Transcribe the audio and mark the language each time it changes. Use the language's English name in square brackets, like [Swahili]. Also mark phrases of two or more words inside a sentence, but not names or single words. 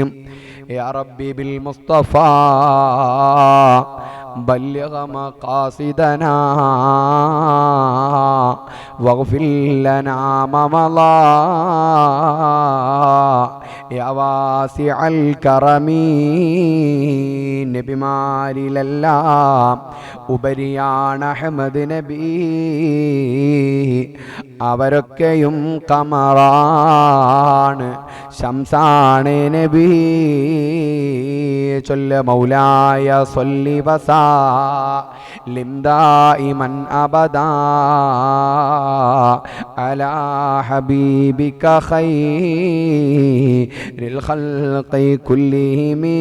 [Arabic] يا ربي بالمصطفى بلغ مقاصدنا واغفر لنا ما مضى يا واسع الكرم. [Malayalam] നബിമാരിലെല്ലാം ഉപരിയാണ് അഹ്മദ് നബി, അവരൊക്കെയും കമറാണ് ശംസാണ് നബി. [Arabic] ചൊല്ല مولاي صل وسلم دائما أبدا على حبيبك خير الخلق كلهم.